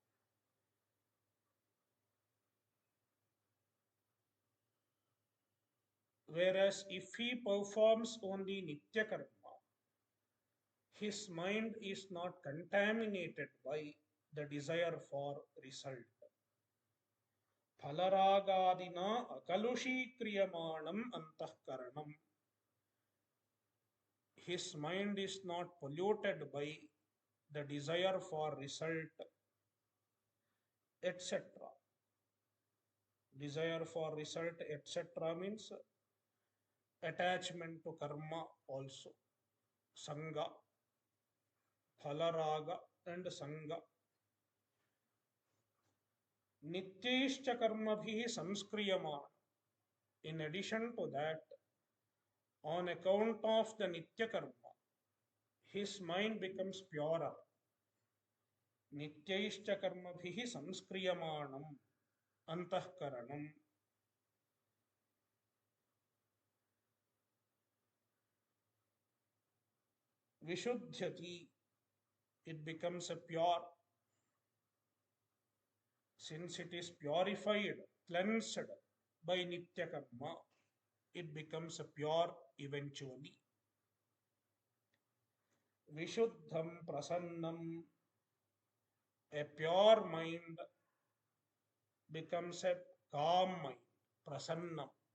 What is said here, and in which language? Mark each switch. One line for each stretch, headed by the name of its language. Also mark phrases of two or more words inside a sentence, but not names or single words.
English: Whereas if he performs only
Sanskrit: nitya karma,
English: his mind is not contaminated by the desire for result.
Sanskrit: Phalaragadina akalushikriyamanam antahkaranam.
English: His mind is not polluted by the desire for result, etc. Desire for result, etc. means attachment to karma also.
Sanskrit: Sangha, phalaraga, and sangha. Nityaishcha karmabhi samskriyamana.
English: In addition to that, on account of the
Sanskrit: nitya karma,
English: his mind becomes purer.
Sanskrit: Nityaishcha karmabhi samskriyamanam antahkaranam. Vishuddhyati,
English: it becomes a pure. Since it is purified, cleansed by
Sanskrit: nitya karma,
English: it becomes a pure eventually.
Sanskrit: Vishuddham prasannam,
English: a pure mind becomes a calm mind,
Sanskrit: prasannam.